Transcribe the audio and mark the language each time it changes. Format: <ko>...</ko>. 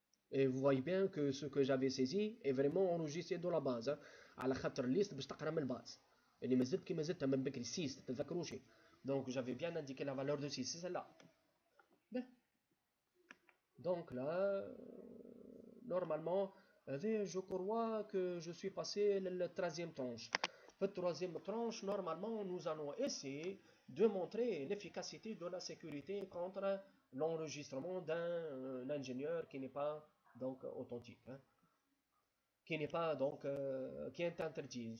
<fr>Et vous voyez bien que ce que j'avais saisi est vraiment enregistré dans la base.</fr> <ar>على خاطر الليست باش تقرا من الباز. اللي ما زلت كيما زلت من بكري 6 تتذكروش.</ar> <fr>Donc j'avais bien indiqué la valeur de 6, c'est celle-là. Bien. Donc là, normalement, je crois que je suis passé la 13e tranche. La 3e tranche, normalement, nous allons essayer de montrer l'efficacité de la sécurité contre l'enregistrement d'un ingénieur qui n'est pas donc authentique, hein, qui n'est pas donc qui est interdit.</fr>